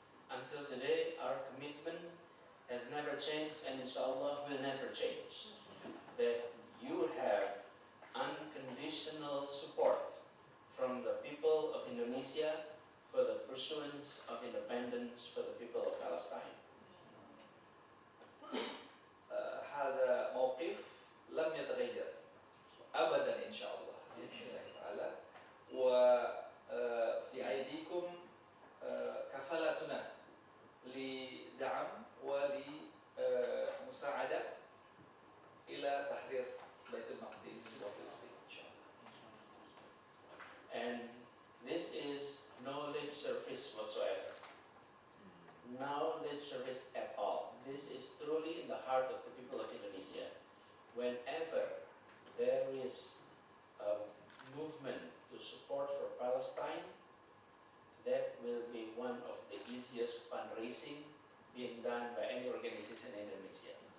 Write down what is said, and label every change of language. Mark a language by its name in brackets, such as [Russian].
[English] Until today, our commitment has never changed, and inshallah will never change. That you have unconditional support from the people of Indonesia for the pursuance of independence for the people of Palestine. [Arabic] هذا موقف لم يتغير أبدا إن شاء الله بإذن الله تعالى. وفي أيديكم كفالتنا لدعم ولمساعدة إلى تحرير بيت المقدس وفلسطين إن شاء الله. [English] And this is no lip service whatsoever. No lip service at all. This is truly in the heart of the people of Indonesia. Whenever there is a movement to support for Palestine, that will be one of the easiest fundraising being done by any organization in Indonesia.